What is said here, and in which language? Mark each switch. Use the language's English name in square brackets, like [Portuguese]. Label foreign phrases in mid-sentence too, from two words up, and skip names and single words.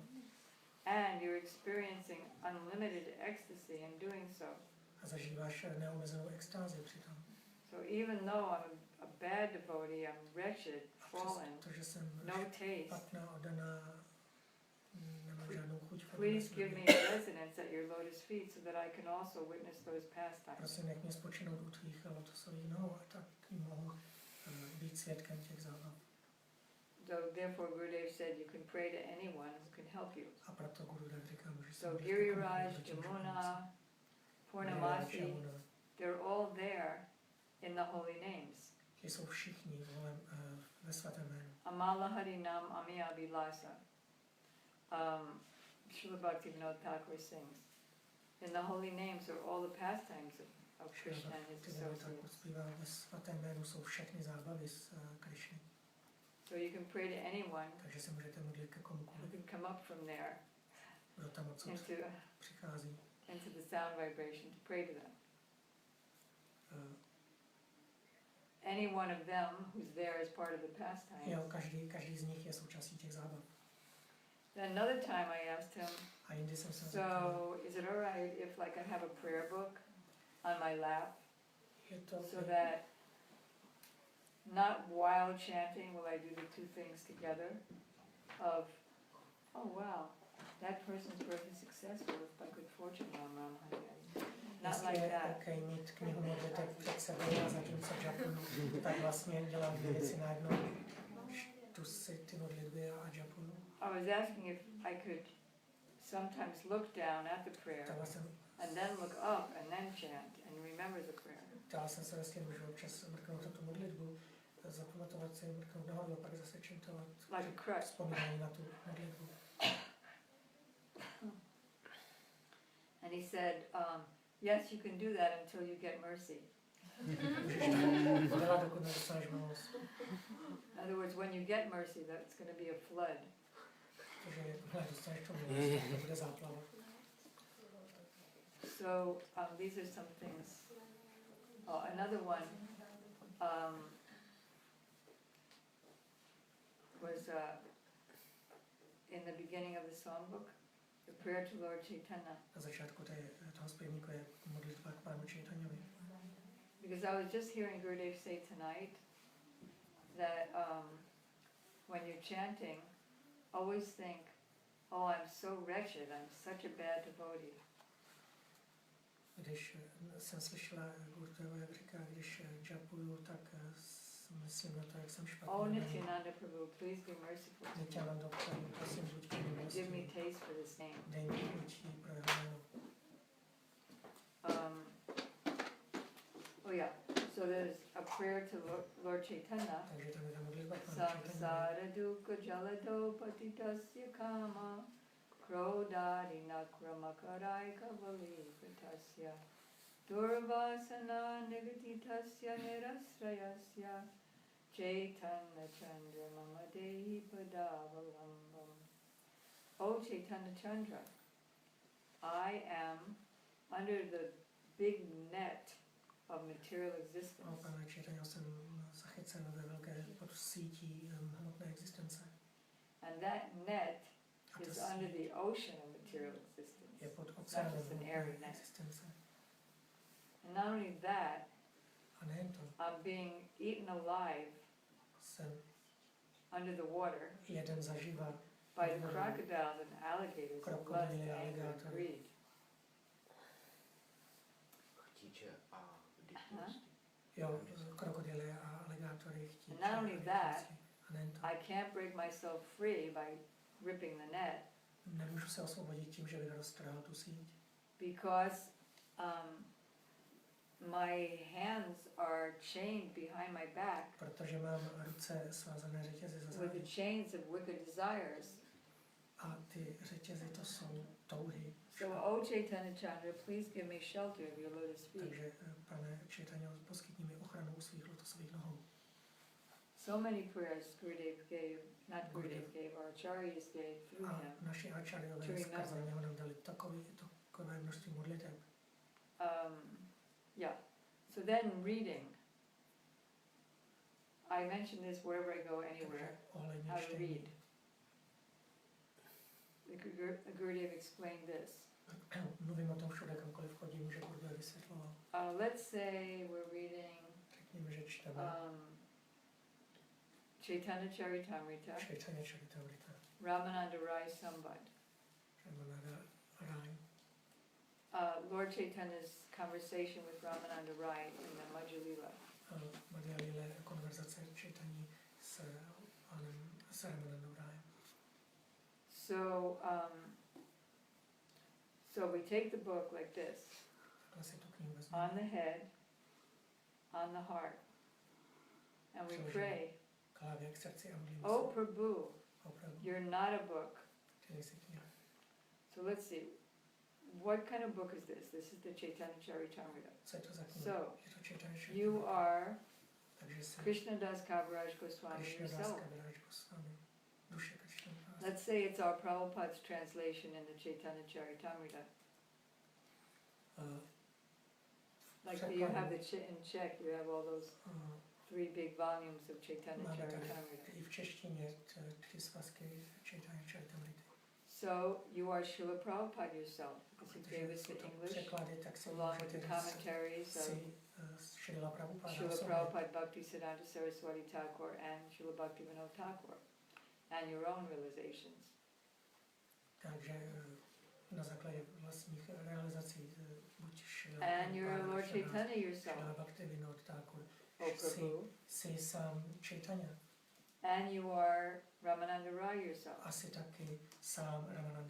[English] And you're experiencing unlimited ecstasy in doing so. [Czech] A zažíváš neomezenou extázi přitom. [English] So even though I'm a bad devotee, I'm wretched, fallen, [Czech] Protože jsem [English] no taste, [Czech] špatná, oddaná, nemám žádnou chuť. [English] please give me a residence at your lotus feet so that I can also witness those pastimes. [Czech] Prosím, nech mě spočinout u tvých lotosových nohou a tak mohu být svědkem těch zábav. [English] So therefore Gurudev said you can pray to anyone who can help you. [Czech] A proto Gurudev říká, můžeš se [English] So [Czech] modlit Giriraj, ke komukoliv, kdo ti může Jamuna, pomoci. Purnamasi, Jamuna. [English] they're all there in the holy names. [Czech] Ti jsou všichni ve svatém jménu. [Bangla] Amala Harinam Ami Abhilasa. [Czech] Šrily Bhaktissidhanty Thakur sings. [English] In the holy names are all the pastimes of Krishna and his associates. [Czech] Zpívá ve svatém jménu jsou všechny zábavy z Krishny. [English] So you can pray to anyone [Czech] Takže se můžete modlit ke [English] who [Czech] komukoliv, [English] can come up from there [Czech] kdo tam odsud přichází. [English] into the sound vibration to pray to them. Any one of them who's there as part of the pastimes. [Czech] Jo, každý z nich je součástí těch zábav. [English] Then another time I asked him, [Czech] A jindy jsem se zeptal, [English] so is it alright if like I have a prayer book on my lap [Czech] je to, [English] so that not while chanting will I do the two things together of, oh wow, that person's birth is successful by good fortune, Ram Ram Hari Hari. Not [Czech] jestli [English] like [Czech] je [English] that. [Czech] OK mít knihu modlitek před sebou a zatímco japuju, tak vlastně dělám dvě věci najednou. Čtu si ty modlitby a japuju. [English] I was asking if I could sometimes look down at the prayer [Czech] Ptala jsem, [English] and then look up and then chant and remember the prayer. [Czech] ptala jsem se, jestli můžu občas mrknout na tu modlitbu, zapamatovat si, mrknout nahoru a pak zase čintovat [English] Like a crutch. [Czech] vzpomínání na tu modlitbu. [English] And he said, yes, you can do that until you get mercy. [Czech] Můžeš to dělat, dokud nedostaneš milost. [English] In other words, when you get mercy, that's going to be a flood. [Czech] Protože jakmile dostaneš tu milost, tak to bude záplava. [English] So these are some things. Oh, another one was in the beginning of the songbook, the prayer to Lord Chaitanya. [Czech] Na začátku toho zpěvníku je modlitba k Pánu Čaitanyovi. [English] Because I was just hearing Gurudev say tonight that when you're chanting, always think, oh, I'm so wretched, I'm such a bad devotee. [Czech] Když jsem slyšela Gurudeva, jak říká, když japuju, tak myslím na to, jak jsem špatný. [English] Oh, Nityananda Prabhu, please be merciful to me. [Czech] Nityananda Prabhu, prosím, buď mi [English] Give me [Czech] milostivý. [English] taste for this name. [Czech] Dej mi chutí pro jeho jméno. [English] Oh yeah, so there's a prayer to Lord Chaitanya. [Czech] Takže tam je ta modlitba k Pánu Čaitanyovi. [Sanskrit] Samsara dukkha jalado patitasya kama krodari nakramakai kavalipatasya durvasana negatitasya nirasrayasya Chaitanya Chandra mama dehi padavalambam. [English] Oh Chaitanya Chandra, I am under the big net of material existence. [Czech] O Pánu Čaitanyovi jsem zachycen ve velké podsítí hmotné existence. [English] And that net [Czech] A to [English] is under the ocean of material existence. [Czech] je pod [English] Not [Czech] oceánem [English] just an airy [Czech] hmotné [English] net. [Czech] existence. [English] And not only that, [Czech] A nejen to, [English] I'm being eaten alive [Czech] jsem [English] under the water [Czech] jeden zaživa [English] by the crocodiles and alligators of lust, [Czech] krokodýly a [English] anger, and [Czech] aligátory. [English] greed. [Czech] Chtíče a Aha. Jo, krokodýly a aligátory chtíče. [English] And not only that, [Czech] a nejen to. [English] I can't break myself free by ripping the net [Czech] Nemůžu se osvobodit tím, že bych roztrhal tu síť, [English] because my hands are chained behind my back [Czech] protože mám ruce svázané řetězy za [English] with [Czech] zády. [English] the chains of wicked desires. [Czech] A ty řetězy to jsou touhy. [English] So, O Chaitanya Chandra, please give me shelter of your lotus feet. [Czech] Takže, pane Chaitanya, poskytni mi ochranu u svých lotosových nohou. [English] So many prayers Gurudev gave, not Gurudev gave, our acharyas gave through [Czech] A [English] him. [Czech] naši acharyové skrze něho nám dali takové množství modliteb. [English] Yeah. So then reading. I mention this wherever I go, anywhere. [Czech] Takže ohledně [English] How to read. [Czech] čtení. [English] The Gurudev explained this. [Czech] Mluvím o tom všude, kamkoliv chodím, může Gurudev vysvětlovat. [English] Let's say we're reading [Czech] Řekněme, že čteme Chaitanya Charitamrita, Chaitanya Charitamrita, [English] Ramananda Rai Sambad. [Czech] Ramananda Rai. [English] Lord Chaitanya's conversation with Ramananda Rai in the Madhya Lila. [Czech] Madhya Lila konverzace Chaitanya s Ramanandou Rajem. [English] So we take the book like this, [Czech] Takhle si tu knihu [English] on [Czech] vezmeme. [English] the head, on the heart, and we pray, [Czech] Klávě k srdci a modlíme [English] Oh [Czech] se. [English] Prabhu, [Czech] Opravdu, [English] you're not a book. [Czech] ty nejsi kniha. [English] So let's see, what kind of book is this? This is the Chaitanya Charitamrita. [Czech] Co je to za knihu? [English] So, [Czech] Je to Chaitanya [English] You [Czech] Charitamrita. [English] are [Czech] Takže se [English] Krishnadas Kaviraj Goswami [Czech] Krishnadas [English] yourself. [Czech] Kaviraj Goswami. Duše Krishnadas. [English] Let's say it's our Prabhupada's translation in the Chaitanya Charitamrita. Like you have the in Czech, you have all those 3 big volumes of Chaitanya [Czech] Máme tady Charitamrita. i v češtině 3 svazky Chaitanya Charitamrity. [English] So you are Šrily Prabhupády yourself, because he gave us the English, [Czech] překlady, tak si [English] along with the commentaries of [Czech] Šrila Prabhupáda Šrily osobně. [English] Prabhupády Bhaktisidhanty Saraswati Thakur and Šrily Bhaktivédanty Thakur, and your own realizations. [Czech] Takže na základě vlastních realizací buď Šrila [English] And you're Lord Chaitanya yourself, [Czech] Šrila Bhaktivédanty Thakur, [English] O Prabhu. [Czech] jsi sám Chaitanya. [English] And you are Ramananda Rai yourself. [Czech] Asi taky sám Ramananda